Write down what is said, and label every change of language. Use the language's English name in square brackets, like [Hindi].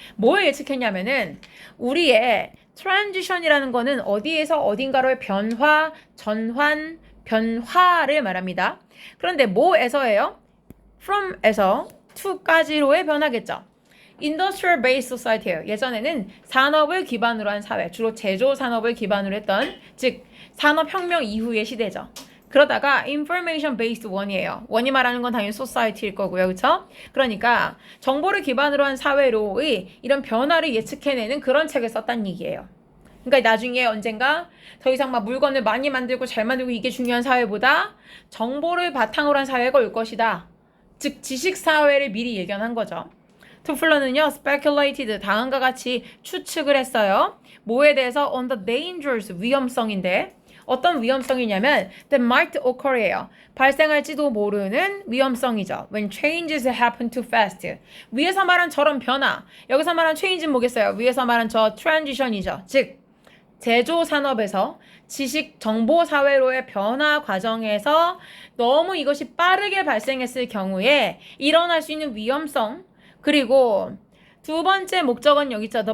[Korean] 뭘 예측했냐면은 우리의 트랜지션이라는 거는 어디에서 어딘가로의 변화, 전환, 변화를 말합니다. 그런데 뭐에서예요? from에서 to까지로의 변화겠죠. [English] Industrial Based Society예요. [Korean] 예전에는 산업을 기반으로 한 사회, 주로 제조 산업을 기반으로 했던 즉 산업혁명 이후의 시대죠. [English] 그러다가 Information Based One이에요. [Korean] 원이 말하는 건 당연히 Society일 거고요. 그렇죠? 그러니까 정보를 기반으로 한 사회로의 이런 변화를 예측해내는 그런 책을 썼다는 얘기예요. 그러니까 나중에 언젠가 더 이상 막 물건을 많이 만들고 잘 만들고 이게 중요한 사회보다 정보를 바탕으로 한 사회가 올 것이다. 즉 지식 사회를 미리 예견한 거죠. 토플러는요, speculated, 다음과 같이 추측을 했어요. 뭐에 대해서? [English] on the dangers, [Korean] 위험성인데 어떤 위험성이냐면 [English] that might occur예요. [Korean] 발생할지도 모르는 위험성이죠. [English] when changes happen too fast. [Korean] 위에서 말한 저런 변화, 여기서 말한 change는 뭐겠어요? 위에서 말한 저 transition이죠. 즉 제조 산업에서 지식 정보 사회로의 변화 과정에서 너무 이것이 빠르게 발생했을 경우에 일어날 수 있는 위험성, 그리고 두 번째 목적은 여기 있죠.